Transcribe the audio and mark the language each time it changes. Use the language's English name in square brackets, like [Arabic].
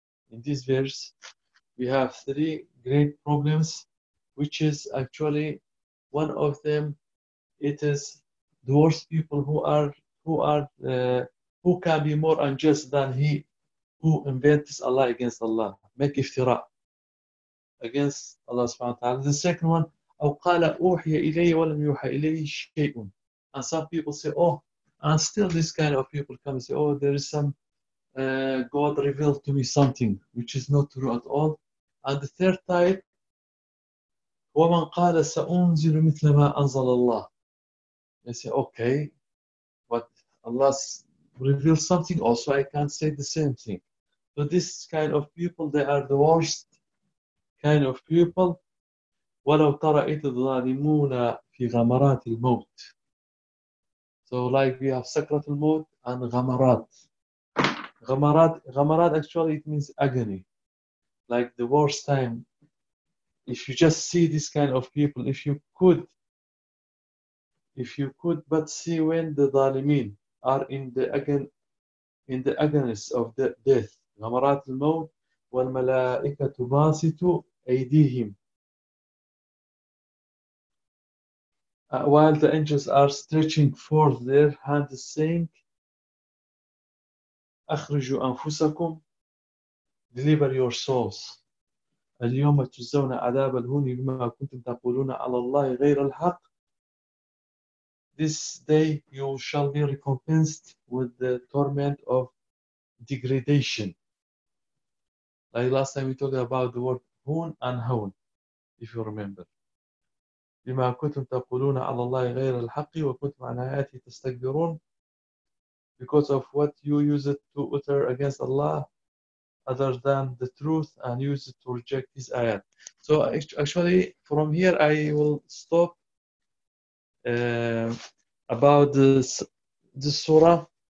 [English] In this verse we have three great problems, which is actually one of them, it is the worst people who can be more unjust than he who invents a lie against Allah, make iftira against Allah subhanahu wa ta'ala. The second one, [Arabic] أو قال أوحي إلي ولم يوحى إلي شيء. [English] And some people say, oh, and still this kind of people come and say, oh, there is some God revealed to me something which is not true at all. And the third type, [Arabic] ومن قال سأنزل مثل ما أنزل الله. [English] They say, okay, but Allah revealed something also, I can't say the same thing. So this kind of people, they are the worst kind of people. [Arabic] وَلَوْ تَرَئِتَ الظَّالِمُونَ فِي غَمَرَاتِ الْمَوْتِ. [English] So like we have [Arabic] سَكْرَةُ الْمَوْتِ [English] and غَمَرَات. غَمَرَات actually it means agony. Like the worst time. If you just see this kind of people, if you could but see when the ظالمين are in the agonies of the death. [Arabic] غمرات الموت والملائكة باسطوا أيديهم. [English] While the angels are stretching forth their hands, saying, [Arabic] أخرجوا أنفسكم, [English] deliver your souls. [Arabic] اليوم تجزون عذاب الهون بما كنتم تقولون على الله غير الحق. [English] This day you shall be recompensed with the torment of degradation. Like last time we talked about the word hoon and hoon, if you remember. [Arabic] بما كنتم تقولون على الله غير الحق وكنتم عن آياته تستكبرون. [English] Because of what you use it to utter against Allah other than the truth, and use it to reject his ayat. So actually from here I will stop about this surah.